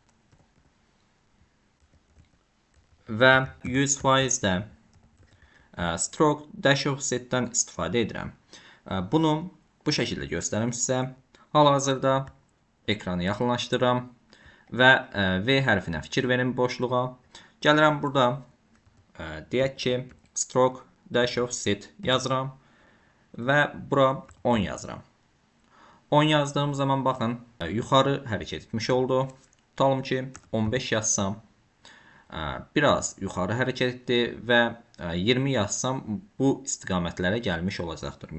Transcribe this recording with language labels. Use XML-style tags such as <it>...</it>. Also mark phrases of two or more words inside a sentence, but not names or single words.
<az>Və 100%-də</az> <en>stroke dash offset'dən</en> <az>istifadə edirəm. Bunu bu şəkildə göstərim sizə. Hal-hazırda ekranı yaxınlaşdırıram və V hərfinə fikir verin boşluğa. Gəlirəm burada deyək ki,</az> <en>stroke dash offset</en> <az>yazıram və bura 10 yazıram. 10 yazdığım zaman baxın, yuxarı hərəkət etmiş oldu. Tutalım ki, 15 yazsam, biraz yuxarı hərəkət etdi və 20 yazsam, bu istiqamətlərə gəlmiş olacaqdır.</az>